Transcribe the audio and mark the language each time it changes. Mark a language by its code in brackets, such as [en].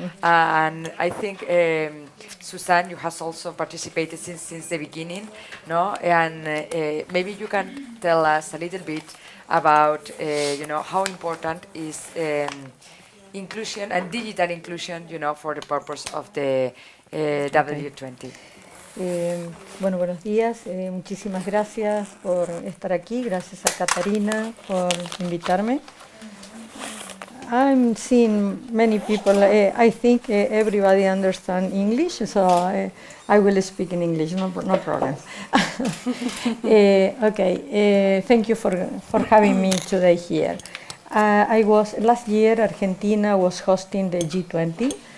[en] And I think, Susan, you have also participated since the beginning, no? And maybe you can tell us a little bit about, how important is inclusion and digital inclusion, for the purpose of the W20. [es] Bueno, buenos días. Muchísimas gracias por estar aquí. Gracias a Catarina por invitarme. [en] I'm seeing many people. I think everybody understands English, so I will speak in English. No problem. Okay. Thank you for having me today here. Last year. Argentina was hosting the G20.